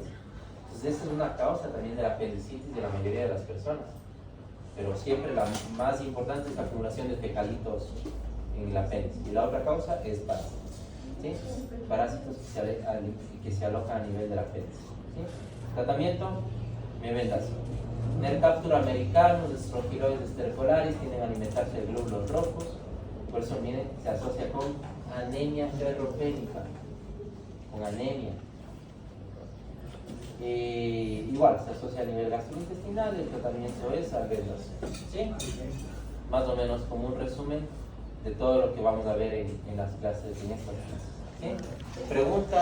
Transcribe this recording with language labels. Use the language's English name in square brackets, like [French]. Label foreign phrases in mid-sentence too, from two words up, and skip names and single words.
[Spanish] Entonces esa es una causa también de la apendicitis de la mayoría de las personas. Pero siempre la más importante es la acumulación de fecalitos en el apéndice. Y la otra causa es parásitos. ¿Sí? Parásitos que se alojan a nivel del apéndice. ¿Sí? Tratamiento, mebendazol. Nercaptura americanus, estrofiloides estercolaris, tienen que alimentarse de glóbulos rojos. Por eso, miren, se asocia con anemia ferropénica, con anemia. Igual, se asocia a nivel gastrointestinal, el tratamiento es albendazol. ¿Sí? Más o menos como un resumen de todo lo que vamos a ver en las clases, en estas clases.